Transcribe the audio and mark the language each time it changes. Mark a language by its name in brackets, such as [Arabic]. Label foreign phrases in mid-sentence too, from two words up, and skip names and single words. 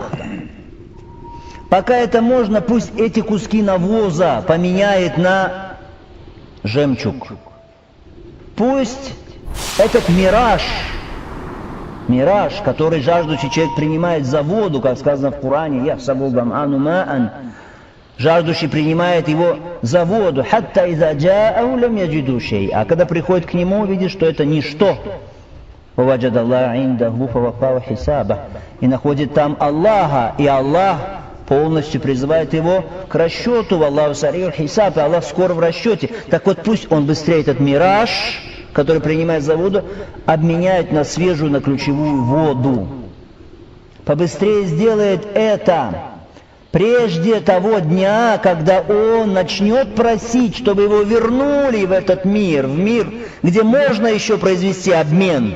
[Russian] Пока это можно, пусть эти куски навоза поменяет на жемчуг. Пусть этот мираж, который жаждущий человек принимает за воду, как сказано в Коране, [Arabic] «يحسبه الظمآن ماء», [Russian] жаждущий принимает его за воду, [Arabic] «حتى إذا جاءه لم يجده شيئا», [Russian] а когда приходит к нему, видит, что это ничто. [Arabic] «ووجد الله عنده فوفاه حسابه», [Russian] и находит там Аллаха, и Аллах полностью призывает его к расчету, [Arabic] «والله سريع الحساب», [Russian] и Аллах скоро в расчете. Так вот, пусть он быстрее этот мираж, который принимает за воду, обменяет на свежую, на ключевую воду. Побыстрее сделает это, прежде того дня, когда он начнет просить, чтобы его вернули в этот мир, в мир, где можно еще произвести обмен.